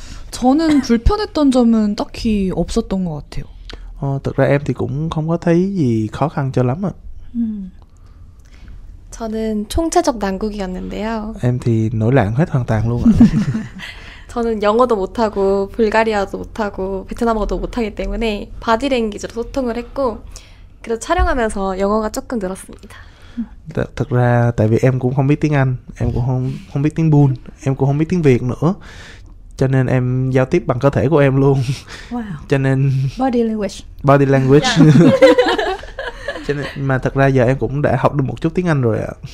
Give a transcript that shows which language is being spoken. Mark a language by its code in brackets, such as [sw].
[ko] 저는 불편했던 점은 딱히 없었던 것 같아요. [vi] Thực ra em thì cũng không có thấy gì khó khăn cho lắm ạ. [ko] 저는 총체적 난국이었는데요. [vi] Em thì nổi loạn hết hoàn toàn luôn ạ. [ko] 저는 영어도 못하고 불가리아도 못하고 베트남어도 못하기 때문에 바디랭귀지로 소통을 했고 그래서 촬영하면서 영어가 조금 늘었습니다. [vi] Thực ra tại vì em cũng không biết tiếng Anh, em cũng không biết tiếng Bun, em cũng không biết tiếng Việt nữa, cho nên em giao tiếp bằng cơ thể của em luôn. Wow. Cho nên [en] Body language. Yeah. [vi] Cho nên mà thật ra giờ em cũng đã học được một chút tiếng Anh rồi ạ.